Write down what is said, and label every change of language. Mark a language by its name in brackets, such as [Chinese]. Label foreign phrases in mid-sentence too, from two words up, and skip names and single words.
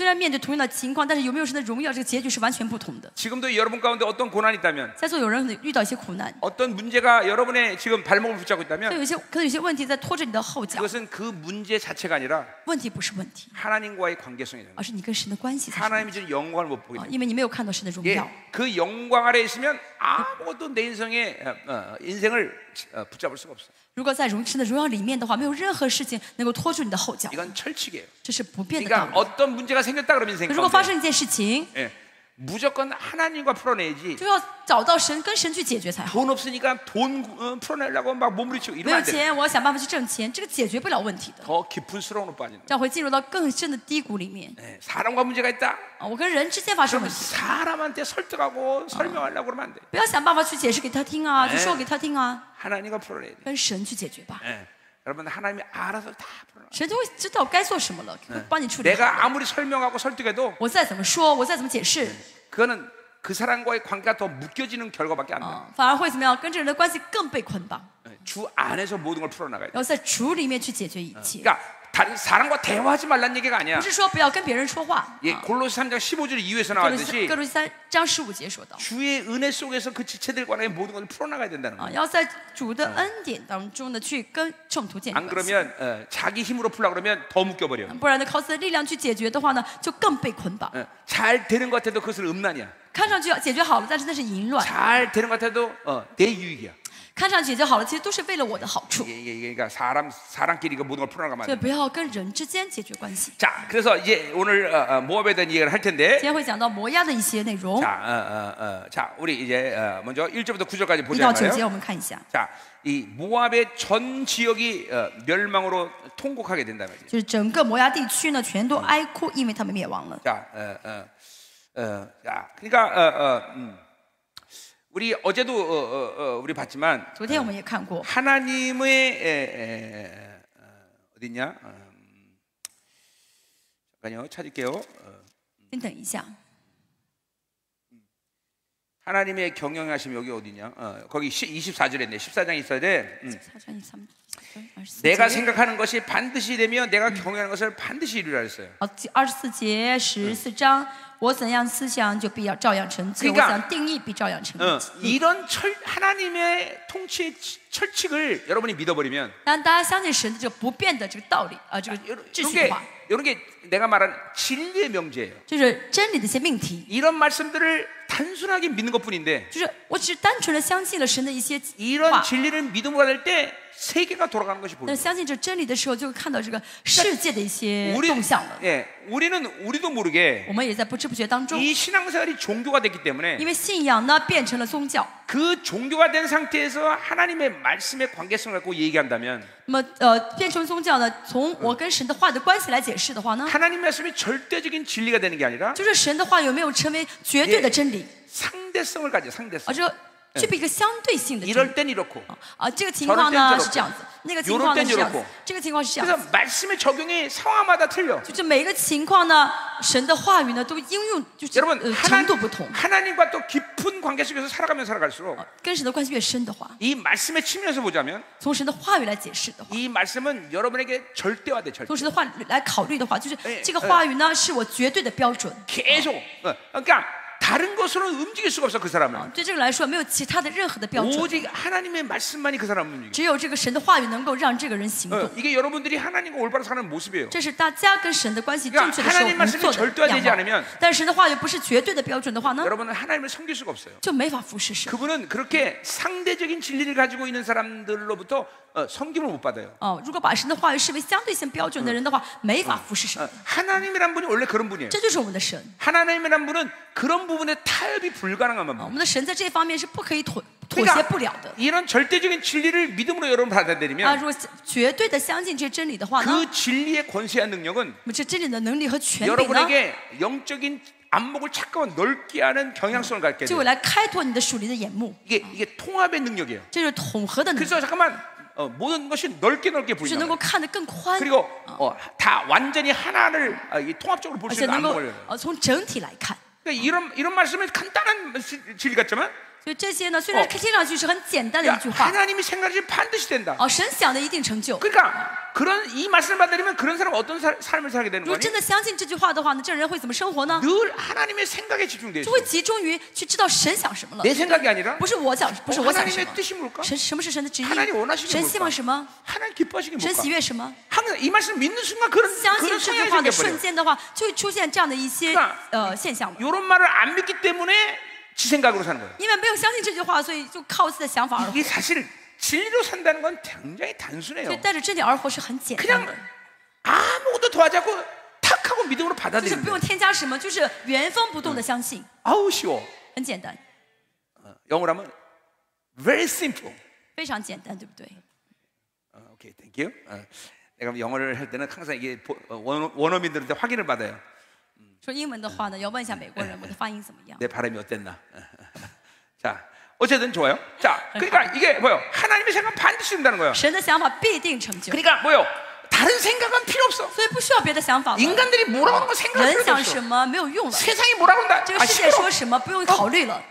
[Chinese] 虽然面对同样的情况，但是有没有神的荣耀，这个结局是完全不同的。 [Korean] 지금도 여러분 가운데 어떤 고난이 있다면 [Chinese] 在座有人遇到一些苦难， [Korean] 어떤 문제가 여러분의 지금 발목을 붙잡고 [Chinese] 所以 [Korean] 있다면 [Chinese] 可能有些问题在拖着你的后脚。 [Korean] 그것은 그 문제 자체가 아니라 [Chinese] 问题不是问题， [Korean] 하나님과의 관계성이 되는 거예요. [Chinese] 而是你跟神的关系才是问 [Korean] 하나님이 주는 영광을 못 보게 [Chinese] 题。 [Korean] 돼요. [Chinese] 因为你没有看到神的荣 [Korean] 예, [Chinese] 耀， [Korean] 그 영광 아래 있으면 아무것도 내 인생을 붙잡을 수가 없어. [Chinese] 如果在神的荣耀里面的话，没有任何事情能够拖住你的后脚， [Korean] 이건 철칙이에요. [Chinese] 这是不变的道 [Korean] 그러니까 [Chinese] 理。 [Korean] 어떤 문제가 생겼다 그러면 인생 [Chinese] 如果发 [Korean] 가운데 [Chinese] 生一件事情， [Korean] 예, 무조건 하나님과 풀어내야지. [Chinese] 就要找到神，跟神去解决才好。 [Korean] 돈 없으니까 돈 풀어내려고 막 몸부림치고 [Chinese] 没 [Korean] 이러면 [Chinese] 有 [Korean] 안 돼. [Chinese] 钱，我要想办法去挣钱，这个解决不了问题的， [Korean] 더 깊은 수렁으로 빠지는 [Chinese] 这样会进入到更深的低谷里面。 [Korean] 거예요. 예, 사람과 문제가 있다. [Chinese] 我跟人之间发生 [Korean] 그러면 [Chinese] 问题， [Korean] 사람한테 설득하고 설명하려고 그러면 안 돼. [Chinese] 不要想办法去解释给他听啊，去说给他听啊， [Korean] 하나님과 풀어내야 돼. [Chinese] 跟神去解决吧。 [Korean] 예, 여러분 하나님이 알아서 다 풀어놔. [Chinese] 神就会知道该做什么了，会帮你处理好。 [Korean] 내가 아무리 설명하고 설득해도 [Chinese] 我再怎么说，我再怎么解释， [Korean] 그거는 그 사람과의 관계가 더 묶여지는 결과밖에 안 돼. [Chinese] 反而会怎么样？跟这个人的关系更被捆绑， [Korean] 주 안에서 모든 걸 풀어나가야 돼. [Chinese] 然后在主里面去解决一切。 [Korean] 그러니까 다른 사람과 대화하지 말란 얘기가 아니야. [Chinese] 不是说不要跟别人说话。 [Korean] 예, 골로새 3장 15절 이후에서 [Chinese] 各路 [Korean] 나왔듯이 [Chinese] 各路3章15节说到 [Korean] 주의 은혜 속에서 그 지체들과의 모든 것을 풀어나가야 된다는 거예요. [Chinese] 要在主的恩典当中呢，去跟圣徒建立 [Korean] 안 [Chinese] 关系。 [Korean] 그러면 자기 힘으로 풀려 그러면 더 묶여버려. [Chinese] 不然呢，靠自己的力量去解决的话呢，就更被捆绑。 [Korean] 잘 되는 것 같아도 그것은 음란이야. [Chinese] 看上去解决好了，但是那是淫乱； [Korean] 잘 되는 것 같아도 내 유익이야. [Chinese] 看上去解决好了，其实都是为了我的好处。 [Korean] 이게 그러니까 사람끼리 그 모든 걸 풀어나가면 [Chinese] 所以 [Korean] 안 돼. [Chinese] 不要跟人之间解决关系。 [Korean] 자, 그래서 이제 오늘 모압에 대한 얘기를 할 [Chinese] 今 [Korean] 텐데. [Chinese] 天会讲到摩押的一些内容， [Korean] 자, 우리 이제 먼저 1절부터 9절까지 [Chinese] 1 [Korean] 보자 [Chinese] 到9 [Korean] 말이에요. [Chinese] 节我们看一下， [Korean] 자, 이 모압의 전 지역이 멸망으로 통곡하게 된다 말이에요. [Chinese] 就是整个摩押地区呢，全都哀哭，因为他们灭亡了。 [Korean] 자, 자, 그러니까 우리 어제도 우리 봤지만 [Chinese] 昨天我们也看过， [Korean] 하나님의 어디냐? 잠깐요, 찾을게요. [Chinese] 先等一下， [Korean] 하나님의 경영하심 여기 어디냐? 거기 24절에 있네. 14장 있어야 돼. 4장 23, 24 내가 [Chinese] 节 [Korean] 생각하는 것이 반드시 되며 내가 경영하는 것을 반드시 이루라 했어요. [Chinese] 24 节14章我怎样思想就必要照样成就 [Korean] 그러니까 [Chinese] 我怎样定义必照样成就 [Korean] 이런 하나님의 통치의 철칙을 여러분이 믿어버리면 [Chinese] 当大家相信神的这个不变的这个道理这个秩序的话 [Korean] 이런 게 내가 말한 진리의 명제예요. [Chinese] 就是真理的一些命题 [Korean] 이런 말씀들을 단순하게 믿는 것뿐인데 [Chinese] 就是我只是单纯的相信了神的一些 [Korean] 이런 [Chinese] 话 [Korean] 진리를 믿음으로 받을 때 세계가 돌아가는 것이 [Chinese] 但 [Korean] 보여요. [Chinese] 是相信这真理的时候就会看到这个世界的一些 [Korean] 우리, [Chinese] 动向了 [Korean] 우리도 모르게 [Chinese] 我们也在不知不觉当中 [Korean] 이 신앙생활이 종교가 됐기 때문에 [Chinese] 因为信仰呢变成了宗教 [Korean] 그 종교가 된 상태에서 하나님의 말씀의 관계성을 갖고 얘기한다면 [Chinese] 那么变成宗教呢从我跟神的话的关系来解释的话呢 [Korean] 하나님 말씀이 절대적인 진리가 되는 게 아니라 [Chinese] 就是神的话有没有成为绝对的真理 [Korean] 상대성을 가져 상대성. [Chinese] 这个具备一个相对性的真 [Korean] 이럴 [Chinese] 理 [Korean] 땐 이렇고 [Chinese] 这个情况呢 [Korean] 저럴 땐 [Chinese] 是这样子那个情况呢是这样子这个情况是这样 [Korean] 그래서 [Chinese] 子 [Korean] 말씀의 적용이 상황마다 틀려. [Chinese] 就是每个情况呢神的话语呢都应用就是 [Korean] 여러분 [Chinese] 程度不同 [Korean] 하나님과 또 깊은 관계 속에서 살아가면 살아갈수록 [Chinese] 跟神的关系越深的话 [Korean] 이 말씀의 측면에서 보자면 [Chinese] 从神的话语来解释的话 [Korean] 이 말씀은 여러분에게 절대화돼 [Chinese] 从 [Korean] 절대. [Chinese] 神的话语来考虑的话就是这个话语呢是我绝对的标准 [Korean] 계속 그러니까 다른 것으로는 움직일 수가 없어 그 사람은. [Chinese] 对这个来说没有其他的任何的标准 [Korean] 오직 하나님의 말씀만이 그 사람을 움직여. [Chinese] 只有这个神的话语能够让这个人行动 [Korean] 이게 여러분들이 하나님과 올바로 사는 모습이에요. [Chinese] 这是大家跟神的关系正确的时候 [Korean] 하나님 [Chinese] 我们做 [Korean] 말씀이 절대화되지 [Chinese] 的样 [Korean] 않으면 [Chinese] 貌但是神的话语不是绝对的标准的话呢 [Korean] 여러분은 하나님을 섬길 수가 없어요. [Chinese] 就没法服侍神 [Korean] 그분은 그렇게 상대적인 진리를 가지고 있는 사람들로부터 섬김을 못 받아요. [Chinese] 如果把神的话语视为相对性标准的人的话没法服侍神 [Korean] 하나님이란 분이 원래 그런 분이에요. [Chinese] 这就是我们的神 [Korean] 하나님이란 분은 그런 부분에 타협이 불가능한 [Chinese] 我 [Korean] 분. [Chinese] 们的神在这方面是不可以妥协不了的 [Korean] 이런 절대적인 진리를 믿음으로 여러분 받아들이면 [Chinese] 如果绝对的相信这些真理的话呢 [Korean] 그 진리의 권세한 능력은 [Chinese] 那么这真理的能力和权柄呢 [Korean] 여러분에게 영적인 안목을 자꾸만 넓게 하는 경향성을 갖게 [Chinese] 就 [Korean] 돼요. [Chinese] 会来开拓你的属灵的眼目 [Korean] 이게 통합의 능력이에요. [Chinese] 这就是统合的能力 [Korean] 그래서 잠깐만 모든 것이 넓게 [Chinese] 就是 [Korean] 보인다. [Chinese] 能够看得更宽 [Korean] 그리고 다 완전히 하나를 통합적으로 볼 [Chinese] 而 [Korean] 수 [Chinese] 且 [Korean] 있는 [Chinese] 能够 [Korean] 안목을. [Chinese] 从整体来看 [Korean] 그러니까 이런 말씀은 간단한 진리 같지만 [Chinese] 所以这些呢虽然听上去是很简单的一句话 [Korean] 하나님이 생각하시 반드시 된다. [Chinese] 神想的一定成就 [Korean] 그러니까 그런 이 말씀을 받으려면 그런 사람 어떤 삶을 살게 되는 [Chinese] 如果 [Korean] 거니? [Chinese] 真的相信这句话的话呢这人会怎么生活呢 [Korean] 늘 하나님의 생각에 집중돼 [Chinese] 就 [Korean] 있어. [Chinese] 会集中于去知道神想什么了 [Korean] 내 생각이 아니라 [Chinese] 不是我想什么 [Korean] 하나님의 뜻이 뭘까? [Chinese] 什么是神的旨意 [Korean] 하나님 원하시는 [Chinese] 神 [Korean] 게 [Chinese] 希望 [Korean] 뭘까? [Chinese] 什么 [Korean] 하나님 기뻐하시는 게 [Chinese] 神喜 [Korean] 뭘까? [Chinese] 悦什么 [Korean] 항상 이 말씀 믿는 순간 그런 [Chinese] 相信 [Korean] 그런 [Chinese] 这句 [Korean] 성향이 [Chinese] 话的 [Korean] 생겨버려. [Chinese] 瞬间的话就会出现这样的一些 [Korean] 그러니까 [Chinese] 现象 [Korean] 이런 말을 안 믿기 때문에 지 생각으로 사는 거예요. [Chinese] 因为没有相信这句话所以就靠自己的想法而活 [Korean] 이게 사실 진리로 산다는 건 굉장히 [Chinese] 所以 [Korean] 단순해요. [Chinese] 带着真理而活是很简单 [Korean] 그냥 [Chinese] 的 [Korean] 아무것도 더하자고 탁 하고 믿음으로 [Chinese] 就是 [Korean] 받아들이는 [Chinese] 不用 [Korean] 거예요. [Chinese] 添加什么就是原封不动的相信 [Korean] 아우 쉬워. [Chinese] 很简单 [Korean] 영어로 하면 [English] very simple. [Chinese] 非常简单对不对 [Korean] 오케이, [English] thank you. [Korean] 내가 영어를 할 때는 항상 이게 원어민들한테 확인을 받아요. [Chinese] 说英文的话呢要问一下美国人我的发音怎么样 [Korean] 내 발음이 어땠나? 자, 어쨌든 좋아요. 자, 그러니까 이게 뭐요? 하나님의 생각 반드시 된다는 거예요. [Chinese] 神的想法必定成就 [Korean] 그러니까 뭐요? 다른 생각은 필요 없어. [Chinese] 所以不需要别的想法了 [Korean] 인간들이 뭐라고 하는 거 생각할 [Chinese] 人 [Korean] 필요도 [Chinese] 想 [Korean] 없어. [Chinese] 什么没有用了 [Korean] 세상이 뭐라고 한다. [Chinese] 这个世界 [Korean] 싫어. [Chinese] 说什么不用考虑了